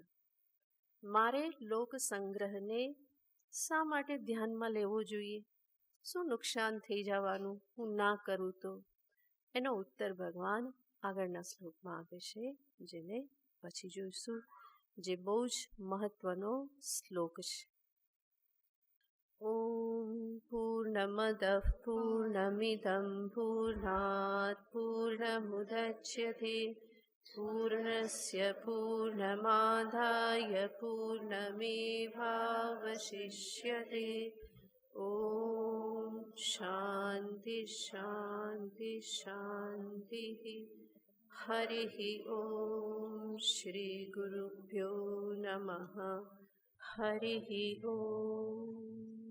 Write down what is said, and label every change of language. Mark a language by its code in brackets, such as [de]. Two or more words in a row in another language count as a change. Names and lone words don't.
[gu] મારે લોક સંગ્રહને શા માટે ધ્યાનમાં લેવો જોઈએ? શું નુકસાન થઈ જવાનું હું ના કરું તો? એનો ઉત્તર ભગવાન આગળના શ્લોકમાં આપે છે, જેને પછી જોઈશું, જે બહુ જ મહત્વનો શ્લોક છે. [sa] ॐ पूर्णमदः पूर्णमिदं पूर्णात् पूर्णमुदच्यते पूर्णस्य पूर्णमादाय पूर्णमेवावशिष्यते ॐ शान्ति शान्ति शान्तिः हरिः ॐ श्रीगुरुभ्यो नमः हरिः ॐ